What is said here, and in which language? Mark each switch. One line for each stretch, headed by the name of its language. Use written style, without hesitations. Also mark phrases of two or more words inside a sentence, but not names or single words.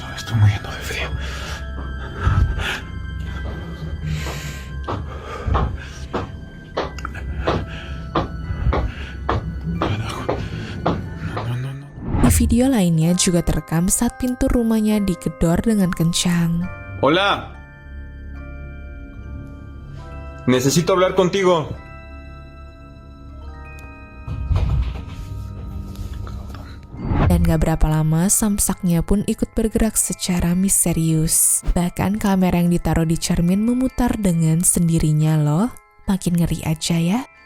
Spanish: estoy muriendo de frío. Carajo. No.
Indonesian: Di video lainnya juga terekam saat pintu rumahnya digedor dengan kencang.
Spanish: Hola. Necesito hablar contigo.
Indonesian: Dan gak berapa lama, samsaknya pun ikut bergerak secara misterius. Bahkan kamera yang ditaruh di cermin memutar dengan sendirinya loh. Makin ngeri aja ya.